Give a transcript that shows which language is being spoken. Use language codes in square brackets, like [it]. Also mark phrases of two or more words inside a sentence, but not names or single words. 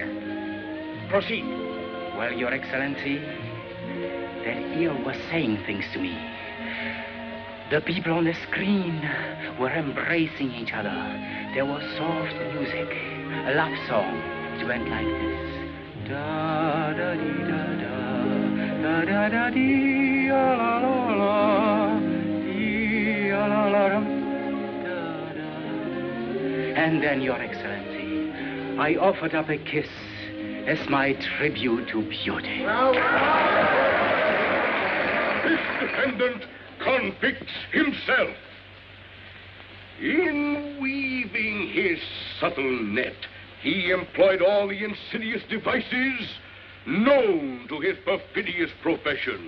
[en] Proceed. Well, Your Excellency, that ear was saying things to me. The people on the screen were embracing each other. There was soft music, a love song. It went like this. Da da dee da da, da da da dee la la la, dee la la la. And then, Your Excellency, I offered up a kiss as my tribute to beauty. This defendant convicts himself. In weaving his subtle net, he employed all the insidious devices known to his perfidious profession.